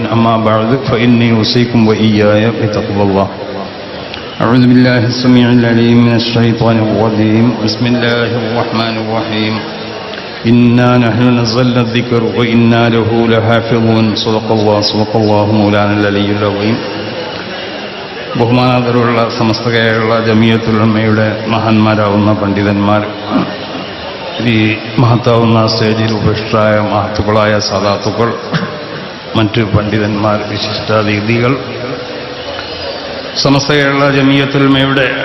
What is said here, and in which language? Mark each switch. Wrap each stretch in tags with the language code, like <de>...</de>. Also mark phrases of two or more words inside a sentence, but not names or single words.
<ar>أما بعد فإني أوصيكم وإياي بتقوى الله. أعوذ بالله السميع العليم من الشيطان الرجيم. بسم الله الرحمن الرحيم. إنا نحن نزلنا الذكر وإنا له لحافظون. صدق الله مولانا العلي العظيم.</ar> <ml>ബഹുമാനാദരവുള്ള സമസ്ത കേരള ജമിയത്തുൽ ഉലമയുടെ മഹാന്മാരാവുന്ന പണ്ഡിതന്മാർ, ഈ മഹത്താവുന്ന സ്റ്റേജിൽ ഉപേക്ഷായ മഹത്തുക്കളായ സാദാത്തുക്കൾ, മറ്റ് പണ്ഡിതന്മാർ, വിശിഷ്ടാതിഥികൾ, സമസ്ത കേരള ജമിയത്തുൽ ഉലമയുടെ</ml>